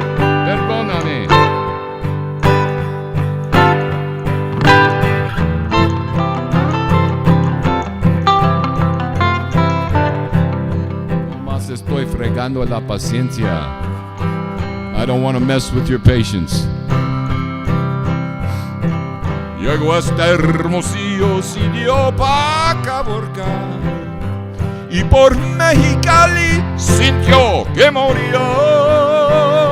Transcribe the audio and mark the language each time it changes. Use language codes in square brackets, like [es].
[es] Perdóname. Nomás estoy fregando la paciencia. [en] I don't want to mess with your patience. [es] Llegó hasta Hermosillo, siguió pa' Caborca, y por Mexicali sintió que moría.